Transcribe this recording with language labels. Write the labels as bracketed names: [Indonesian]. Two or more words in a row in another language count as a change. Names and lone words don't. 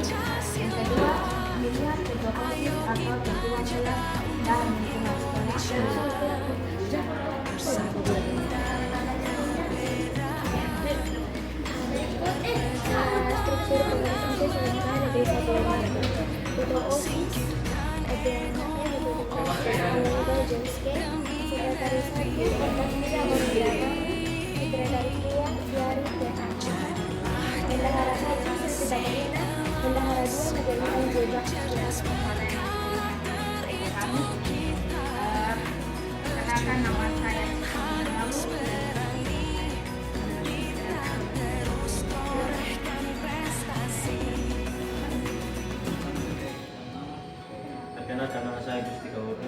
[Indonesian] Yang kedua, melihat ketua OSIS atau ketua kelas dan lingkungan struktur organisasi sementara negeri Satu. Ketua OSIS Aliandro Jameske, sekretaris 1 Octavia Orbiata, sekretaris 2 Diari PH, bendahara 1 Sesita Melina, bendahara 2 Majalina Jebak. Perkenalkan, nama saya Perkenalkan, nama saya Gusti Kawoto.